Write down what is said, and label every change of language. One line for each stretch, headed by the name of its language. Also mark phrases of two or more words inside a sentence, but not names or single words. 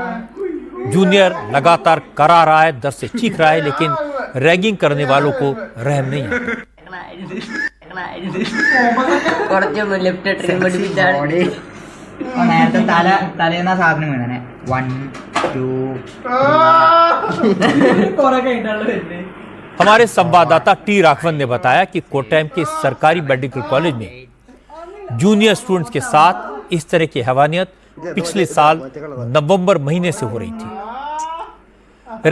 Hindi: जूनियर लगातार करा रहा है, दर्द से चीख रहा है, लेकिन रैगिंग करने वालों को रहम नहीं आता। നേരത്തെ തലേന്ന സാധനം വീണേ 1 2 हमारे संवाददाता टी राघवन ने बताया कि कोट्टायम के सरकारी मेडिकल कॉलेज में जूनियर स्टूडेंट्स के साथ इस तरह की हैवानियत पिछले साल नवंबर महीने से हो रही थी।